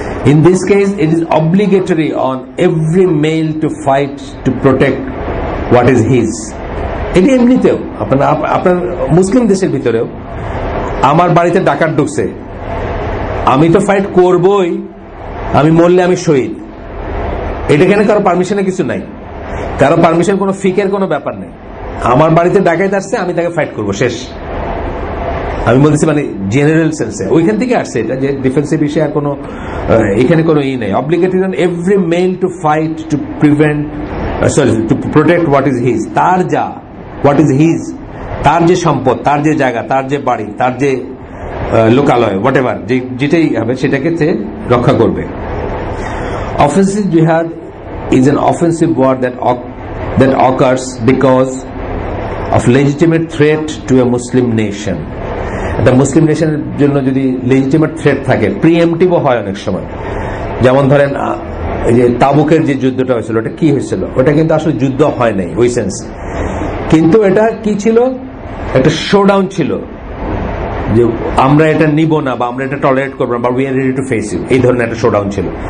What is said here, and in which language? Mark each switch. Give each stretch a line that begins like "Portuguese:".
English: In this case, it is obligatory on every male to fight to protect what is his.
Bangla: এটি এমনিতেও আপনার মুসলিম দেশের ভিতরেও, আমার বাড়িতে ডাকাত ঢুকছে, আমি তো ফাইট করবই, আমি মরলে আমি শহীদ। এটা কেন কারো পারমিশনে কিছু নাই, কারো পারমিশন, কোনো ফিকের কোনো ব্যাপার নেই। আমার বাড়িতে ডাকাত আসছে, আমি তাকে ফাইট করবো, শেষ। আমি বলতেছি মানে জেনারেল সেন্সে, ওইখান থেকে আসছে এটা, যে ডিফেন্সিভ বিষয়ে আর কোনো এখানে কোনো ই নেই।
English: obligatory on every male to fight to prevent, to protect what is his,
Bangla: তার যা, হোয়াট ইজ হিজ, তার যে সম্পদ, তার যে জায়গা, তার যে বাড়ি, তার যে লোকালয়, হোয়াট এভার, যেটাই হবে সেটাকে রক্ষা করবে।
English: Offensive jihad is an offensive war that occurs because of legitimate threat to a Muslim nation.
Bangla: একটা মুসলিম নেশনের জন্য যদি লেজিটিমেট থ্রেট থাকে, প্রিএমটিভও হয় অনেক সময়। যেমন ধরেন এই যে তাবুকের যে যুদ্ধটা হয়েছিল, ওটা কি হয়েছিল, ওটা কিন্তু আসলে যুদ্ধ হয় নাই ওই সেন্স, কিন্তু এটা কি ছিল, একটা শোডাউন ছিল, যে আমরা এটা নিব না বা আমরা এটা টলারেট করবো না, বা
English: we are ready to face you,
Bangla: এই ধরনের একটা শোডাউন ছিল।